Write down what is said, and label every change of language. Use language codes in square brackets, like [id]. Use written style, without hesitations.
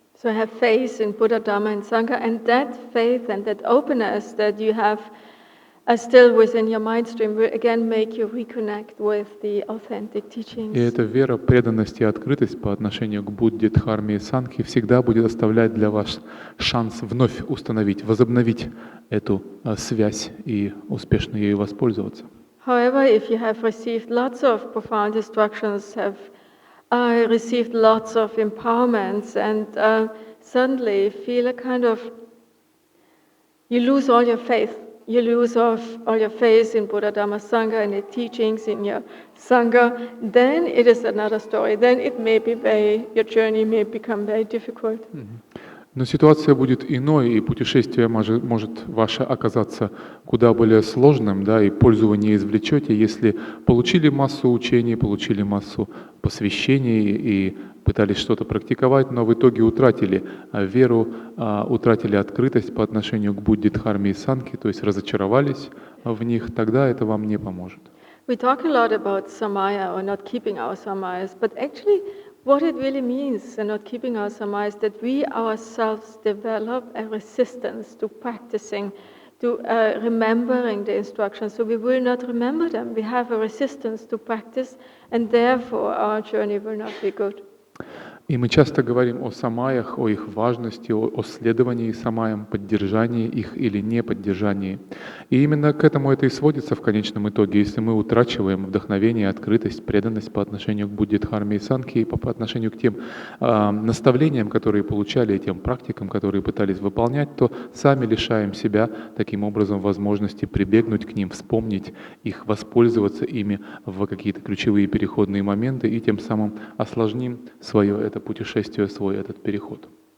[en] So have faith in Buddha, Dharma and Sangha, and that faith and that openness that you have still within your mind stream will again make you reconnect with the authentic teachings. [ru] И эта вера, преданность и открытость по отношению к Будде, Дхарме и Сангхе всегда будет оставлять для вас шанс вновь установить, возобновить эту связь и успешно ею воспользоваться. [en] However, if you have received lots of profound instructions, have received lots of empowerments, and suddenly feel a kind of, you lose all your faith. You lose all your faith in Buddha, Dhamma, Sangha, and the teachings in your Sangha, then it is another story. Then it may be your journey may become very difficult. [ru] Но ситуация будет иной, и путешествие может ваше оказаться куда более сложным, да, и пользу вы не извлечете, если получили массу учений, получили массу посвящений и пытались что-то практиковать, но в итоге утратили веру, утратили открытость по отношению к Будде, Дхарме и Санке, то есть разочаровались в них, тогда это вам не поможет. [en] We talk a lot about samaya or not keeping our samayas, but actually what it really means in not keeping our samayas, that we ourselves develop a resistance to practicing, to remembering the instructions. So we will not remember them. We have a resistance to practice, and therefore our journey will not be good. [ru] И мы часто говорим о самаях, о их важности, о следовании самаям, поддержании их или не поддержании. И именно к этому это и сводится в конечном итоге. Если мы утрачиваем вдохновение, открытость, преданность по отношению к Будде, Дхарме и Санке, и по отношению к тем наставлениям, которые получали, и тем практикам, которые пытались выполнять, то сами лишаем себя таким образом возможности прибегнуть к ним, вспомнить их, воспользоваться ими в какие-то ключевые переходные моменты, и тем самым осложним свое это путешествие, свой этот переход.